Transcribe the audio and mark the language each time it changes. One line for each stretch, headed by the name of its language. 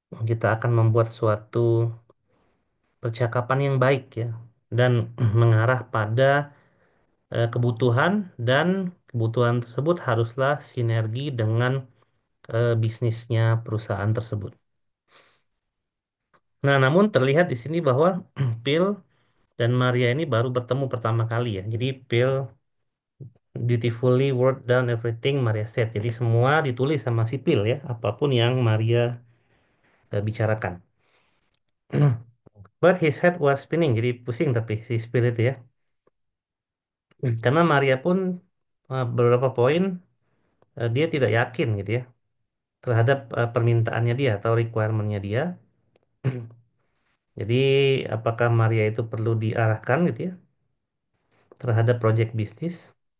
Indonesian: Kita akan membuat suatu percakapan yang baik ya dan mengarah pada kebutuhan dan kebutuhan tersebut haruslah sinergi dengan bisnisnya perusahaan tersebut. Nah, namun terlihat di sini bahwa Phil dan Maria ini baru bertemu pertama kali ya. Jadi
English: Phil dutifully wrote down everything Maria said.
Indonesian: Jadi semua ditulis sama si Phil ya, apapun yang Maria bicarakan.
English: But his head was spinning,
Indonesian: jadi pusing tapi si Phil itu ya. Karena Maria pun beberapa poin dia tidak yakin gitu ya terhadap permintaannya dia atau requirement-nya dia. Jadi apakah Maria itu perlu diarahkan gitu ya terhadap project bisnis?